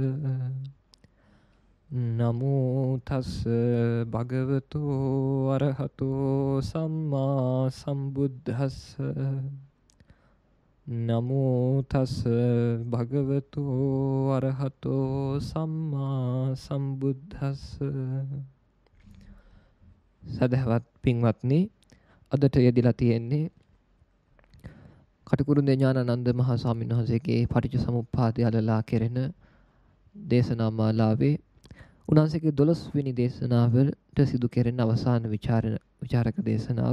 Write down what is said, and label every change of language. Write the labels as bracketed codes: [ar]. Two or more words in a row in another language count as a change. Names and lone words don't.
[pi] නමෝ තස් භගවතු අරහතෝ සම්මා සම්බුද්දස්ස. නමෝ තස් භගවතු අරහතෝ සම්මා සම්බුද්දස්ස. [si] සදහවත් පින්වත්නි, අදට යෙදලා තියෙන්නේ කටුකුරුන්දේ ඥානানন্দ මහ ස්වාමීන් වහන්සේගේ පටිච්චසමුප්පාදය අලලා කෙරෙන දේශනා මාලාවේ උන්වහන්සේගේ 12 වෙනි දේශනාවට සිදු කෙරෙන අවසාන විචාරක දේශනාව.